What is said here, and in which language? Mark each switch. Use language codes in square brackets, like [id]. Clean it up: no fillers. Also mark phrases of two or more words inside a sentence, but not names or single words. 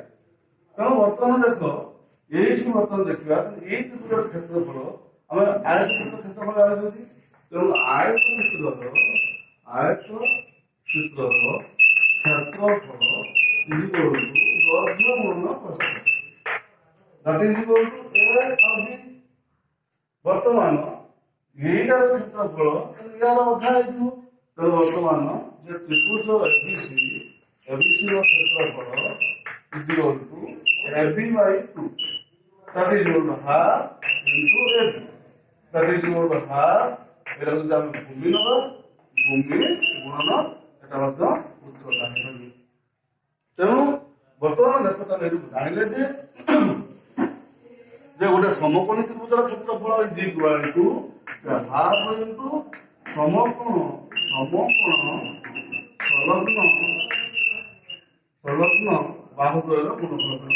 [or] ତେଣୁ ବର୍ତ୍ତମାନ ଦେଖ, ଏଇଠି ବର୍ତ୍ତମାନ ଦେଖିବା ଏଇ ତ୍ରିଭୁଜର କ୍ଷେତ୍ରଫଳ ଆମେ ଆୟତ ଚିତ୍ରର କ୍ଷେତ୍ରଫଳ ଜାଣିଛନ୍ତି। ତେଣୁ ଆୟତ ଚିତ୍ରର କ୍ଷେତ୍ରଫଳ ଦୈର୍ଘ୍ୟ ଗୁଣନ ପ୍ରସ୍ଥ। [en] that is equal to a [or] ଆଉ [en] b। [or] ବର୍ତ୍ତମାନ ଏଇଟାର କ୍ଷେତ୍ରଫଳ ୟାର ଅଧା ହେଇଯିବ। ତେଣୁ ବର୍ତ୍ତମାନ ଯେ ତ୍ରିଭୁଜ ଏବିସି ର କ୍ଷେତ୍ରଫଳ [en] equal to AB by 2, that is equal to half into AB, that is equal to half। [or] ଏଟା ଯଦି ଆମେ ଭୂମି ନବା, ଭୂମି ଗୁଣନ ଏଟା ମଧ୍ୟ ଉଚ୍ଚତା ହେଇପାରିବ। ତେଣୁ ବର୍ତ୍ତମାନ ଦେଖ ତାହେଲେ ଏଠୁ ଜାଣିଲେ ଯେ ଗୋଟେ ସମକୋଣୀ ତ୍ରିଭୁଜର କ୍ଷେତ୍ରଫଳ [en] is equal to half into [or] ସମକୋଣ ସଂଲଗ୍ନ ବାହୁଦ୍ୱୟର ଗୁଣଫଳ।